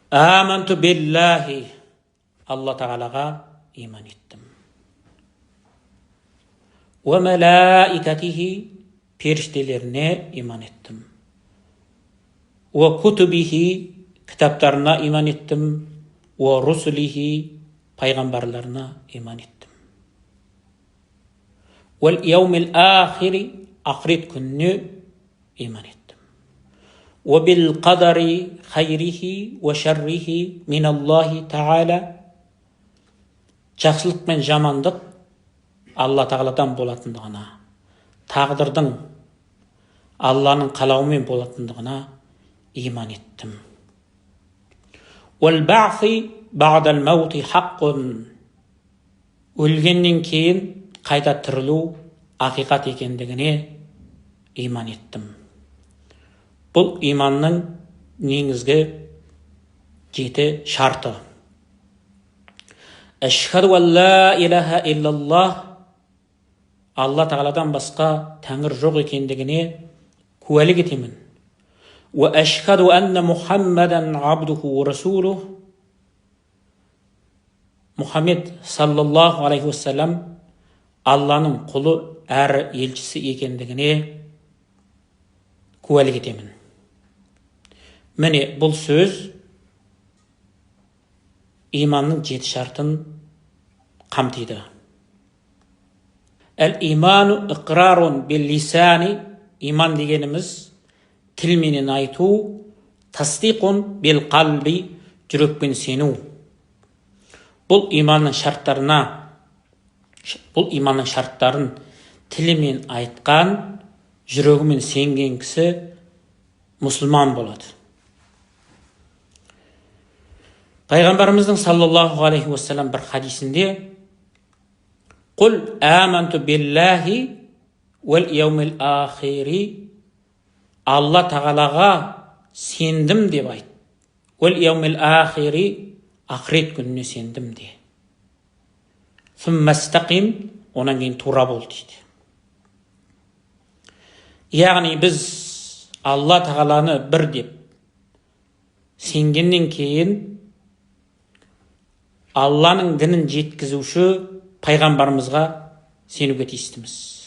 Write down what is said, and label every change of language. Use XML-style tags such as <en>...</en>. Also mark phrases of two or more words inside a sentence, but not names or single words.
<ar>آمنت بالله.</ar> <kk>Алла Тағалаға иман еттім.</kk> <ar>وملائكته.</ar> <kk>Періштелеріне иман еттім.</kk> <ar>وكتبه.</ar> <kk>Кітаптарына иман еттім.</kk> <ar>ورسله.</ar> <kk>Пайғамбарларына иман еттім.</kk> <ar>واليوم الآخر.</ar> <kk>Ақырет күніне иман еттім.</kk> <ar>وبالقدر خيره وشره من الله تعالى.</ar> <kk>Жақсылық мен жамандық Алла Тағаладан болатындығына, тағдырдың Алланың қалауымен болатындығына иман еттім.</kk> <ar>والبعث بعد الموت حق.</ar> <kk>Өлгеннен кейін қайта тірілу ақиқат екендігіне иман еттім. Бұл иманның негізгі 7 шарты.</kk> <ar>أشهد أن لا إله إلا الله.</ar> <kk>Алла Тағаладан басқа тәңір жоқ екендігіне куәлік етемін.</kk> <ar>وأشهد أن محمدا عبده ورسوله.</ar> <kk>Мұхаммед</kk> <ar>صلى الله عليه وسلم</ar> <kk>Алланың құлы әрі елшісі екендігіне куәлік етемін. Міне бұл сөз иманның 7 шартын қамтиды.</kk> <ar>الإيمان إقرار باللسان.</ar> <kk>Иман дегеніміз тілменен айту,</kk> <ar>تصديق بالقلب,</ar> <kk>жүрекпен сену. Бұл иманның шарттарын тілімен айтқан, жүрегімен сенген кісі мұсылман болады. Пайғамбарымыздың</kk> <ar>صلى الله عليه وسلم</ar> <kk>бір хадисінде</kk> <ar>قل آمنت بالله واليوم الآخر.</ar> <kk>Алла Тағалаға сендім деп айт.</kk> <ar>واليوم الآخر.</ar> <kk>Ақырет күніне сендім де.</kk> <ar>ثم استقم.</ar> <kk>Онан кейін тура бол дейді. Яғни біз Алла Тағаланы бір деп сенгеннен кейін Алланың дінін жеткізуші пайғамбарымызға сенуге тиістіміз.</kk>